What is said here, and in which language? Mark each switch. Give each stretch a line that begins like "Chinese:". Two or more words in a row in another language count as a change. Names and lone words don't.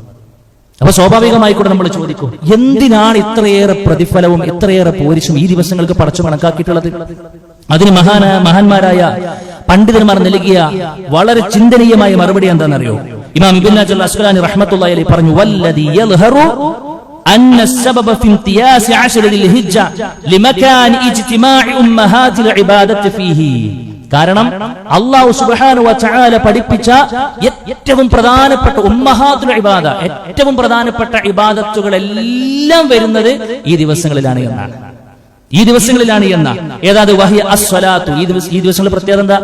Malayalam: അപ്പൊ സ്വാഭാവികമായി കൂടെ നമ്മൾ ചോദിക്കും, എന്തിനാണ് ഇത്രയേറെ പ്രതിഫലവും ഇത്രയേറെ പോരിശും ഈ ദിവസങ്ങൾക്ക് പടച്ചു കണക്കാക്കിയിട്ടുള്ളത്? അതിന് മഹാന്മാരായ പണ്ഡിതന്മാർ നൽകിയ വളരെ ചിന്തനീയമായ മറുപടി എന്താണെന്നറിയോ?
Arabic: ഇമാം ഇബ്നു ഹജർ അസ്ഖലാനി رحمة الله عليه പറഞ്ഞു, والذي يظهر أن السبب في امتياز عشر ذي الحجة لمكان اجتماع امهات العبادة فيه.
Malayalam: കാരണം അല്ലാഹു
Arabic: سبحانه و تعالى
Malayalam: പഠിപ്പിച്ച ഏറ്റവും പ്രധാനപ്പെട്ട
Arabic: أمهات العبادة,
Malayalam: ഏറ്റവും പ്രധാനപ്പെട്ട ഇബാദത്തുകളെല്ലാം വരുന്നത് ഈ ദിവസങ്ങളിലാണ് എന്നാണ്. ഈ ദിവസങ്ങളിലാണ് എന്ന ഏതാത്
Arabic: وهي الصلاة,
Malayalam: ഈ ദിവസങ്ങളുടെ പ്രത്യേകത എന്താ?